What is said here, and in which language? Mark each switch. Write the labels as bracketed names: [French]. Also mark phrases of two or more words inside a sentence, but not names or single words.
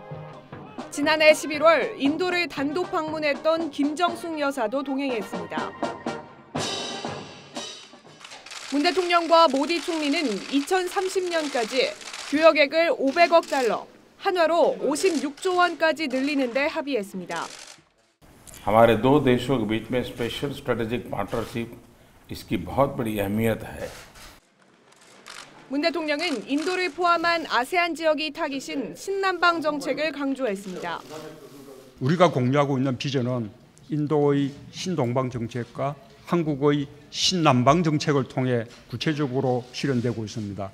[Korean] 지난해 11월 인도를 단독 방문했던 김정숙 여사도 동행했습니다. 문 대통령과 모디 총리는 2030년까지 교역액을 $500억, 한화로 56조 원까지 늘리는 데 합의했습니다. [Hindi] हमारे दो देशों के बीच में [English] special strategic partnership [Hindi] इसकी बहुत बड़ी अहमियत है। [Korean] 문 대통령은 인도를 포함한 아세안 지역이 타깃인 신남방 정책을 강조했습니다. 우리가 공유하고 있는 비전은 인도의 신동방 정책과 한국의 신남방 정책을 통해 구체적으로 실현되고 있습니다.